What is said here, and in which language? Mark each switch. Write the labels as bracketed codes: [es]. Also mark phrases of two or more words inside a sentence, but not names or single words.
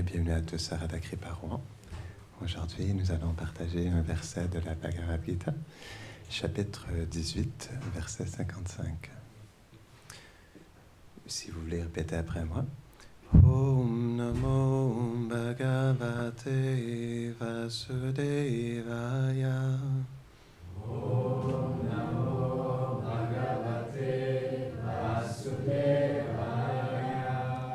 [fr] Bienvenue à tous à Radha Kripa Rouen. Aujourd'hui, nous allons partager un verset de la Bhagavad Gita, chapitre 18, verset 55. Si vous voulez répéter après moi. [sa] ॐ नमो भगवते वासुदेवाय. ॐ नमो भगवते वासुदेवाय.